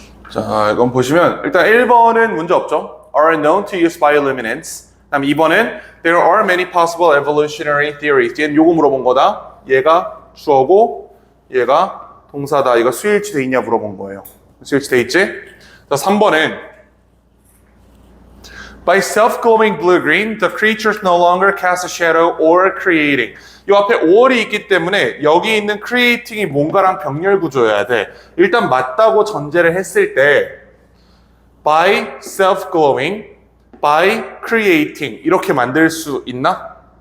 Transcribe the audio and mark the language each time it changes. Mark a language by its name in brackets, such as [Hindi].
[Korean] 자, 이건 보시면 일단 1번은 문제 없죠. [English] Are known to use bioluminescence. [Korean] 그다음 2번은 [English] There are many possible evolutionary theories. [Korean] 얘는 요거 물어본 거다. 얘가 주어고 얘가 동사다. 이거 수일치 돼 있냐 물어본 거예요. 수일치 돼 있지? 자, 3번은 [English] By self-glowing blue-green, the creatures no longer cast a shadow or creating. [Korean] 이 앞에 or이 있기 때문에 여기 있는 creating이 뭔가랑 병렬 구조여야 돼. 일단 맞다고 전제를 했을 때 [English] by self-glowing, by creating [Korean] 이렇게 만들 수 있나?